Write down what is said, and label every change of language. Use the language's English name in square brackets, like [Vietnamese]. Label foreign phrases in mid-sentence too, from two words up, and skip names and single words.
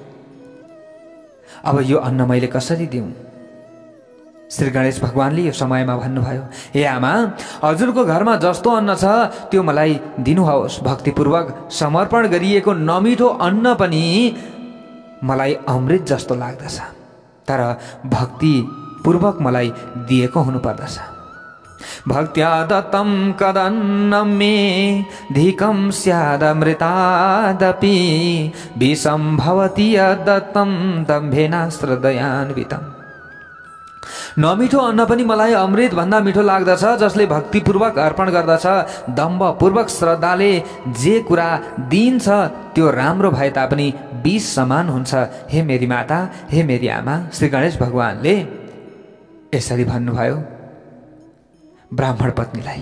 [Nepali] अब यो अन्न मैले कसरी दिउँ? श्री गणेश भगवानले यो समयमा भन्नुभयो, हे आमा, हजुरको घरमा जस्तो अन्न छ त्यो मलाई दिनुहोस्। भक्तिपूर्वक समर्पण गरिएको नमिठो अन्न पनि मलाई अमृत जस्तो लाग्दछ, तर भक्तिपूर्वक मलाई दिएको हुनुपर्दछ। [Sanskrit] भक्त्या दत्तं कदन्नं मे धिकं स्यादमृतादपि विषं भवति यद्दत्तं दम्भेनाश्रदयान्वितम्। [Nepali] नमिठो अन्न पनि मलाई अमृत भन्दा मिठो लाग्दछ, जसले भक्तिपूर्वक अर्पण गर्दछ, दम्भपूर्वक श्रद्धाले जे कुरा दिन्छ त्यो राम्रो भए तापनि विष समान हुन्छ। हे मेरी माता, हे मेरी आमा, श्री गणेश भगवानले यसरी भन्नुभयो ब्राह्मण पत्नीलाई।